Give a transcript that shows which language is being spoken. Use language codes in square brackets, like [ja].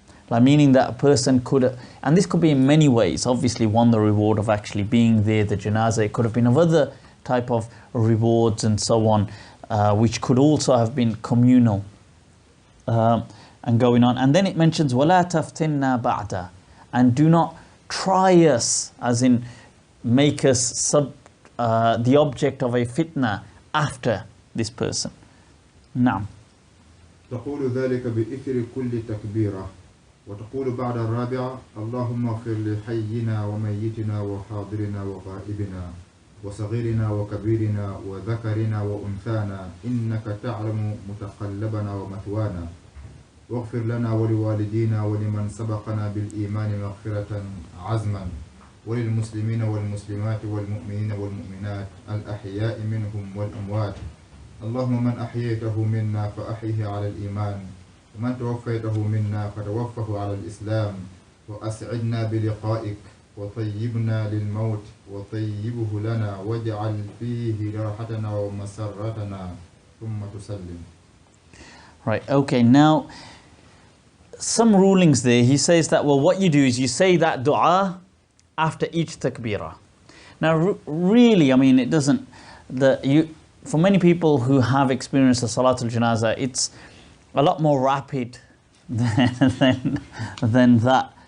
[en] Like, meaning that a person could, and this could be in many ways, obviously one, the reward of actually being there, the janazah, it could have been of other type of rewards and so on, which could also have been communal and going on. And then it mentions [ar] وَلَا تَفْتِنَّا بَعْدَ, [en] and do not try us, as in make us the object of a fitna after this person. [ar] Naam. تقول ذلك بإثر كل تكبيرة وتقول بعد الرابعة اللهم اغفر لحينا وميتنا وحاضرنا وغائبنا وصغيرنا وكبيرنا وذكرنا وأنثانا إنك تعلم متقلبنا ومثوانا واغفر لنا ولوالدينا ولمن سبقنا بالإيمان مغفرة عزما وللمسلمين والمسلمات والمؤمنين والمؤمنات الأحياء منهم والأموات اللهم من أحييته منا فأحيه على الإيمان ومن توفيته منا فتوفه على الإسلام وأسعدنا بلقائك وطيبنا للموت وطيبه لنا واجعل فيه راحتنا ومسرتنا ثم تسلم. [en] Right, okay, now some rulings there. He says that, well, what you do is you say that dua after each takbirah. Now really, I mean, it doesn't, for many people who have experienced the Salat al-Janaza, it's a lot more rapid than that.